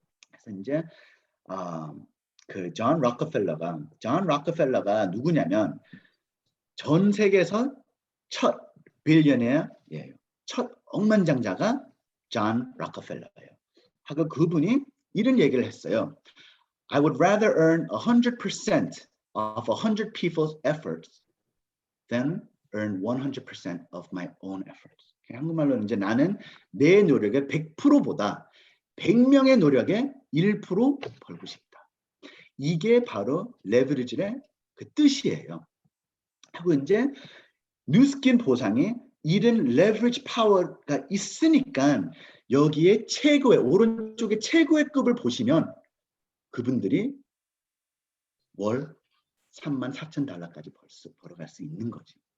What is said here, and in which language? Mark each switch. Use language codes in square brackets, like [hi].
[ko] 그래서 이제 그 존 록펠러가 누구냐면 전 세계에서 첫 빌리어네어예요. 첫 억만장자가 존 록펠러예요. 하고 그분이 이런 얘기를 했어요. [en] I would rather earn 100% of 100 people's efforts than earn 100% of my own efforts. [ko] 한국말로 이제 나는 내 노력의 100%보다 100명의 노력의 1% 벌고 싶다. 이게 바로 레버리지의 그 뜻이에요. 하고 이제 뉴스킨 보상이 이런 레버리지 파워가 있으니까 여기에 최고의 오른쪽에 최고의 급을 보시면 그분들이 월 34,000달러까지 벌어갈 수 있는 거지.